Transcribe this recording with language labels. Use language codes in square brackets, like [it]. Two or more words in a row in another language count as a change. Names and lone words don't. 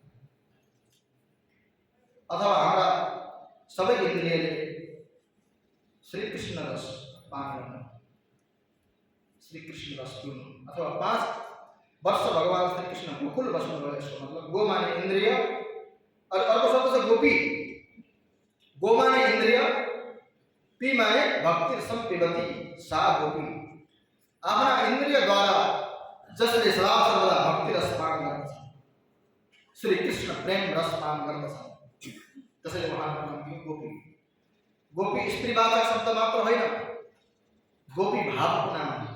[ne] अथवा हाम्रा सबै इन्द्रियले श्री कृष्ण रस पान गर्नु, श्री कृष्ण रस पिउनु। अथवा 5 वर्ष भगवान श्री कृष्ण गोकुल बस्नुभयो। यसको मतलब गो माने इन्द्रिय, अर्को शब्द छ गोपी। गो माने इन्द्रिय, पी माने भक्ति [sa] सम्पिबती सा गोपी। [ne] आफ्ना इन्द्रियद्वारा जसले सदा सर्वदा भक्ति रस पान गर्दछ, श्री कृष्ण प्रेम रस पान गर्दछ, त्यसैले उहाँको नाम गोपी। गोपी स्त्रीवाचक शब्द मात्र होइन, गोपी भावको नाम हो।